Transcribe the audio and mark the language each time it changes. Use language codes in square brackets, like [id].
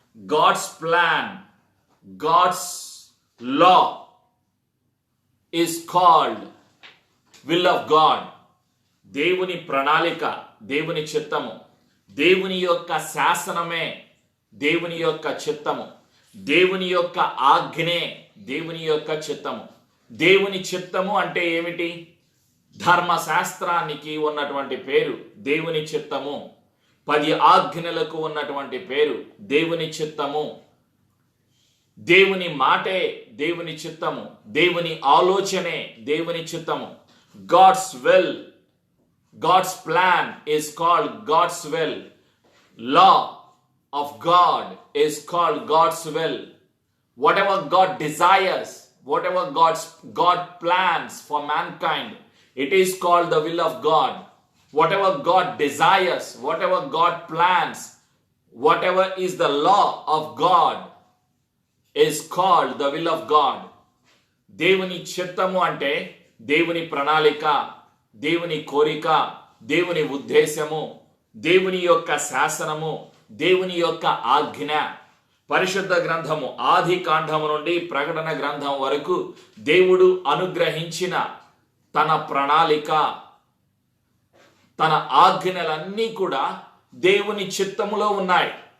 [en] God's plan, God's law is called will of God. [te] దేవుని ప్రణాళిక, దేవుని చిత్తము, దేవుని యొక్క శాసనమే దేవుని యొక్క చిత్తము, దేవుని యొక్క ఆజ్ఞే దేవుని యొక్క చిత్తము. దేవుని చిత్తము అంటే ఏమిటి? ధర్మశాస్త్రానికి ఉన్నటువంటి పేరు దేవుని చిత్తము. 10 ఆజ్ఞలకు ఉన్నటువంటి పేరు దేవుని చిత్తము. దేవుని మాటే దేవుని చిత్తము, దేవుని ఆలోచనే దేవుని చిత్తము. [en] God's will, God's plan is called God's will. Law of God is called God's will. Whatever God desires, whatever God plans for mankind, it is called the will of God. Whatever God desires, whatever God plans, whatever is the law of God is called the will of God. [te] దేవుని చిత్తము అంటే దేవుని ప్రణాళిక, దేవుని కోరిక, దేవుని ఉద్దేశము, దేవుని యొక్క శాసనము, దేవుని యొక్క ఆజ్ఞ. పరిశుద్ధ గ్రంథము ఆది కాండము నుండి ప్రకటన గ్రంథం వరకు దేవుడు అనుగ్రహించిన తన ప్రణాళిక, తన ఆజ్ఞలన్నీ కూడా దేవుని చిత్తములో ఉన్నాయి.